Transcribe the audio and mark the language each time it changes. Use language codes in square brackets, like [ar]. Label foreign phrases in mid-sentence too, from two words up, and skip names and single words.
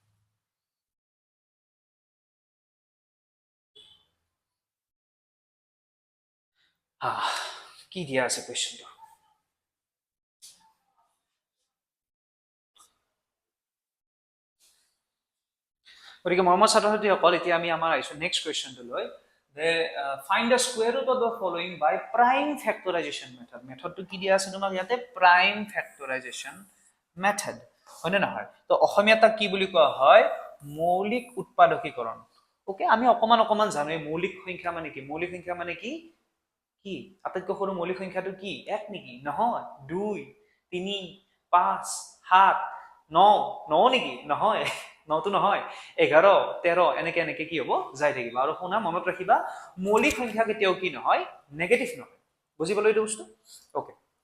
[as] কি দিয়া আছে কোৱেশ্চনটো গতিকে মৰমৰ ছাত্ৰ ছাত্ৰীসকল এতিয়া আমি আমাৰ আহিছো [en] next question [as] লৈ [en] find the square root of the following by prime factorization method [as] মেথডটো কি দিয়া আছে তোমাক ইয়াতে [en] prime factorization method [as] হয়নে নহয় তো অসমীয়াটা কি বুলি কোৱা হয় মৌলিক উৎপাদকীকৰণ ওকে আমি অকমান জানো মৌলিক সংখ্যা মানে কি কি আটাইতকৈ সৰু মৌলিক সংখ্যাটো কি 1 নেকি নহয় 2 3 5 7 9 9 নেকি নহয় 9 তো নহয় 11 13 এনেকে কি হ'ব যাই থাকিব আৰু শুনা মনত ৰাখিবা মৌলিক সংখ্যা কেতিয়াও কি নহয় নেগেটিভ নহয় বুজি পালো এইটো বস্তু ওকে